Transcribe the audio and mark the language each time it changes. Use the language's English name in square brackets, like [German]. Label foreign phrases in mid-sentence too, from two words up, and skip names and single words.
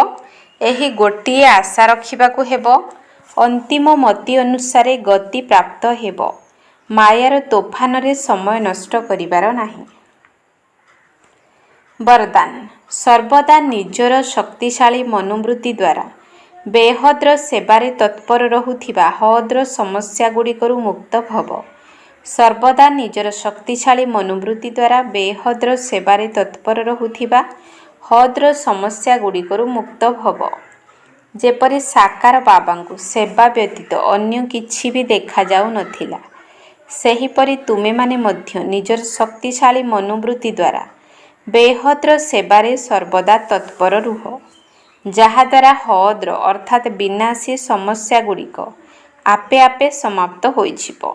[Odia] ଏହି ଗୋଟିଏ ଆଶା ରଖିବାକୁ ହେବ। ଅନ୍ତିମ ମତି ଅନୁସାରେ ଗତି ପ୍ରାପ୍ତ ହେବ। ମାୟାର ତୋଫାନ ରେ ସମୟ ନଷ୍ଟ କରିବାର ନାହିଁ। ବରଦାନ। ସର୍ବଦା ନିଜର ଶକ୍ତିଶାଳୀ ମନୋବୃତ୍ତି ଦ୍ୱାରା ବେହଦ ସେବାରେ ତତ୍ପର ରହୁଥିବା ହଦ ସମସ୍ୟା ଗୁଡ଼ିକରୁ ମୁକ୍ତ ଭବ। ସର୍ବଦା ନିଜର ଶକ୍ତିଶାଳୀ ମନୋବୃତ୍ତି ଦ୍ୱାରା ବେହଦ ସେବାରେ ତତ୍ପର ରହୁଥିବା ହଦ ସମସ୍ୟା ଗୁଡ଼ିକରୁ ମୁକ୍ତ ଭବ। ଯେପରି ସାକାର ବାବାଙ୍କୁ ସେବା ବ୍ୟତୀତ ଅନ୍ୟ କିଛି ଭି ଦେଖା ଯାଉ ନଥିଲା, ସେହିପରି ତୁମେ ମାନେ ମଧ୍ୟ ନିଜର ଶକ୍ତିଶାଳୀ ମନୋବୃତ୍ତି ଦ୍ୱାରା ବେହଦ ସେବାରେ ସର୍ବଦା ତତ୍ପର ରୁହ। ଯାହାଦ୍ୱାରା ହଦ ଅର୍ଥାତ ବିନାଶୀ ସମସ୍ୟା ଗୁଡ଼ିକ ଆପେ ଆପେ ସମାପ୍ତ ହୋଇଯିବ।